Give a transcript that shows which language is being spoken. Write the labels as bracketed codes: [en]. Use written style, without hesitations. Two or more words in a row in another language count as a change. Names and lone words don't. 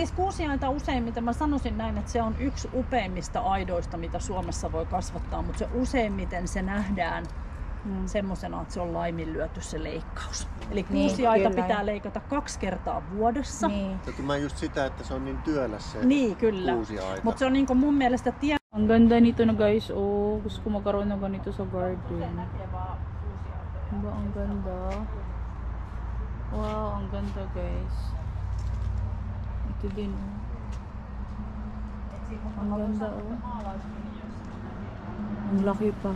[fi] siis kuusiaita useimmiten, mä sanoisin näin, että se on yksi upeimmista aidoista, mitä Suomessa voi kasvattaa, mutta se useimmiten se nähdään semmosena, että se on laiminlyöty se leikkaus. Eli Niin, kuusiaita kyllä. pitää leikata 2 kertaa vuodessa. Niin. Ja kun mä just sitä, että se on niin työläs se Niin, kyllä. kuusiaita. Mutta se on niinku mun mielestä [tl] Ang ganda nito na guys. Oh, gusto ko magkaroon ng ganito sa garden. Diba, ang ganda. Wow, ang ganda guys. Ito din oh. Ang ganda oh. Ang laki pa.